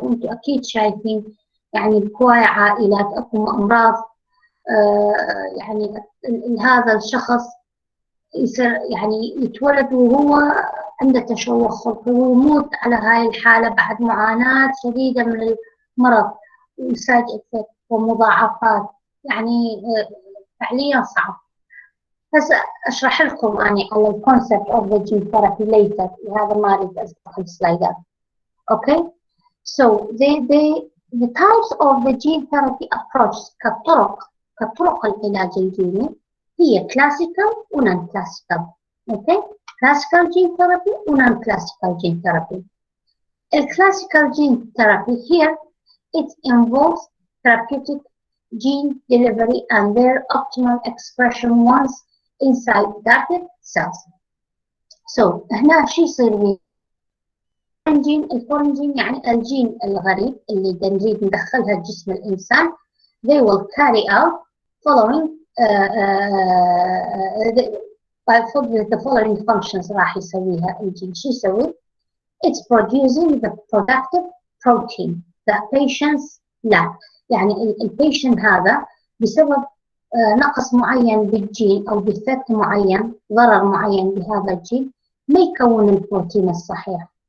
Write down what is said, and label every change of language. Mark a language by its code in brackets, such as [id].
[ar] وانتم اكيد شايفين يعني بهواية عائلات اكو امراض يعني هذا الشخص يصير يعني يتولد وهو عنده تشوه خلقي ويموت على هاي الحالة بعد معاناة شديدة من المرض وسايد افكت ومضاعفات، يعني فعليا صعب. بس اشرح لكم يعني على [en] الكونسبت of the gene therapy later, [ar] لهذا ما اريد افتح السلايدات. [en] Okay. So the types of the gene therapy approach [ar] كطرق العلاج الجيني هي [en] classical و non-classical. Okay. Classical gene therapy و non-classical gene therapy. Classical gene therapy here it involves therapeutic gene delivery and their optimal expression once inside target cells. [ar] So هنا شو يصير بيه؟ الفورين جين يعني الجين الغريب اللي نريد ندخلها جسم الإنسان. [en] They will carry out following the following functions [ar] راح يسويها الجين. شو يسوي؟ [en] It's producing the productive protein that patients lack. [ar] يعني البيشنت هذا بسبب نقص معين بالجين أو بإفكت معين، ضرر معين بهذا الجين، ما يكون البروتين الصحيح.